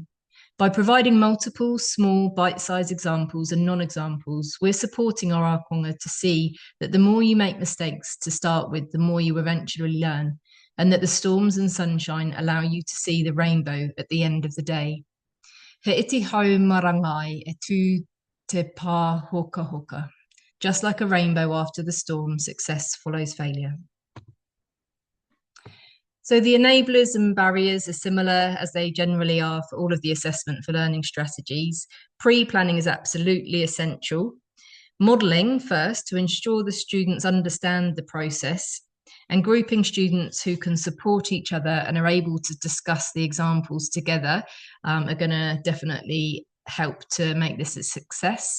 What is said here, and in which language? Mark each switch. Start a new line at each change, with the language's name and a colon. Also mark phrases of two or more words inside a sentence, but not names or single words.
English: By providing multiple, small, bite-sized examples and non-examples, we're supporting our ākonga to see that the more you make mistakes to start with, the more you eventually learn, and that the storms and sunshine allow you to see the rainbow at the end of the day.
Māori: He iti hau marangai e tū te pā hoka hoka.
English: Just like a rainbow after the storm, success follows failure. So the enablers and barriers are similar as they generally are for all of the assessment for learning strategies. Pre-planning is absolutely essential. Modelling first to ensure the students understand the process, and grouping students who can support each other and are able to discuss the examples together are going to definitely help to make this a success.